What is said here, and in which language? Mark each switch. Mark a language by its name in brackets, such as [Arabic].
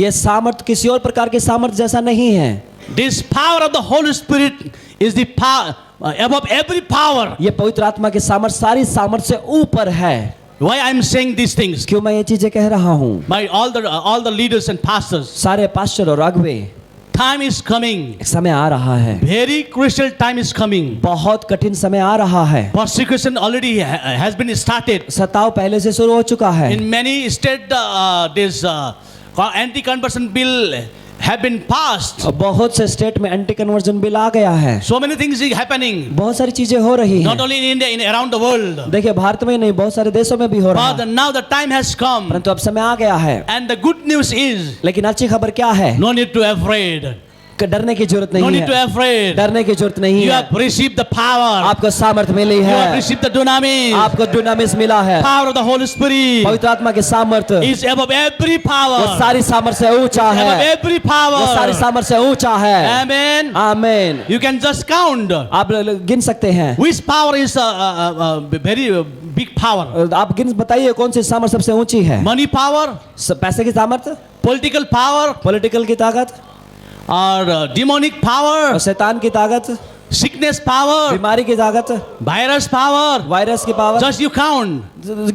[Hindi] ये सामर्थ किसी और प्रकार के सामर्थ जैसा नहीं है. [English] This power of the Holy Spirit is the power above every power. [Hindi] ये पवित्र आत्मा के सामर्थ सारी सामर्थ से ऊपर है. [English] Why I am saying these things? [Hindi] क्यों मैं ये चीजें कह रहा हूँ? [English] By all the leaders and pastors. [Hindi] सारे पास्टर और अगुवे. [English] Time is coming. [Hindi] एक समय आ रहा है. [English] Very crucial time is coming. [Hindi] बहुत कठिन समय आ रहा है. [English] Persecution already has been started. [Hindi] सताव पहले से शुरू हो चुका है. [English] In many states, this anti-conversion bill have been passed. [Hindi] बहुत से स्टेट में एंटी कन्वर्जन बिल आ गया है. [English] So many things is happening. [Hindi] बहुत सारी चीजें हो रही हैं. [English] Not only in India, around the world. [Hindi] देखिए भारत में नहीं बहुत सारे देशों में भी हो रहा [English] But [Hindi] है. [English] now the time has come. [Hindi] परंतु अब समय आ गया है. [English] And the good news is, [Hindi] लेकिन अच्छी खबर क्या है? [English] no need to afraid. [Hindi] डरने की जरूरत [English] No [Hindi] नहीं [English] need to [Hindi] है. [English] afraid. [Hindi] डरने की जरूरत नहीं [English] You [Hindi] है. [English] have received the power. [Hindi] आपको सामर्थ मिली [English] You have [Hindi] है. [English] received the dunamis. [Hindi] आपको दुनामिस मिला है. [English] Power of the Holy Spirit [Hindi] पवित्र आत्मा के सामर्थ [English] is above every power. [Hindi] वो सारी सामर्थ से ऊंचा [English] Above [Hindi] है. [English] every [Hindi] वो सारी [English] power. [Hindi] सामर्थ से ऊंचा है. [English] Amen. [Hindi] आमीन. [English] You can just count [Hindi] आप गिन सकते हैं. [English] which power is very big power. [Hindi] आप गिन बताइए कौन सी सामर्थ सबसे ऊंची है. [English] Money power, [Hindi] पैसे की सामर्थ, [English] political power, [Hindi] पॉलिटिकल की ताकत, [English] or demonic power, [Hindi] और शैतान की ताकत, [English] sickness power, [Hindi] बीमारी की ताकत, [English] virus power. [Hindi] वायरस की power. [English] Just you count. Which